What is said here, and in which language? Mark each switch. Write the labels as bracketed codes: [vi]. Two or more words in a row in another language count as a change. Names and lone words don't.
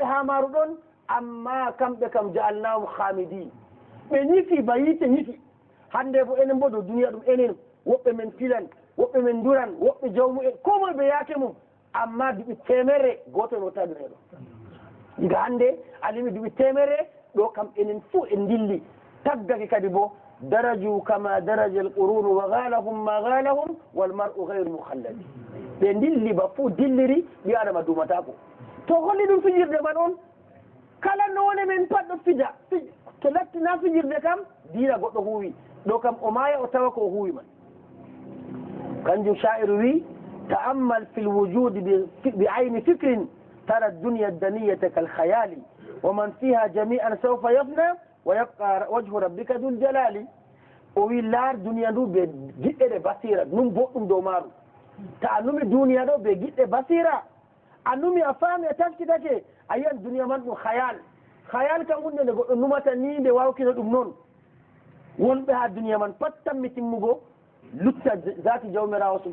[ff] ha maru ɗon amma kamɓe kam [ar] جعلناهم حامدين [ff] ɓe ñifi ba yiite ñifi hande bo enen bo dow duniya ɗum enen woɓɓe men filan woɓɓe men duran woɓɓe jawmu'en ko moye ɓe yaake mum amma duuɓi 100 goto en wotta duniya ɗo diga hande alimi duuɓi 100 ɗo kam enen fuu en dilli taggake kadi bo daraju [ar] كما درج القرون و خلاهم ما خلاهم والمرء غير مخلد [ff] ɓe dilli ba fuu dilliri ɓi adama dumatako to holli ɗum fijirde man on kala none men pat ɗo fija to lattina fijirde kam diina goɗɗo huuwi ɗo kam o maya o tawa ko o huuwi man kanjum sha'iru wi [ar] تأمل في الوجود بعين فكر ترى الدنيا الدنية كالخيال ومن فيها جميعا سوف يفنى ويبقى وجه ربك ذو الجلال [ff] o wi laar duniya ndu ɓe giɗɗe ɗe basira num boɗɗum dow maaru ta a numi duniya ɗo ɓe giɗɗe basira a numi a faami a taskitake a yiyan duniya man ɗum khayal kam hunde nde goɗɗo numata ni nde wawkino ɗum noon wonɓe ha duniya man pat tammi timmugo lutta zati jawmirawo subhanahu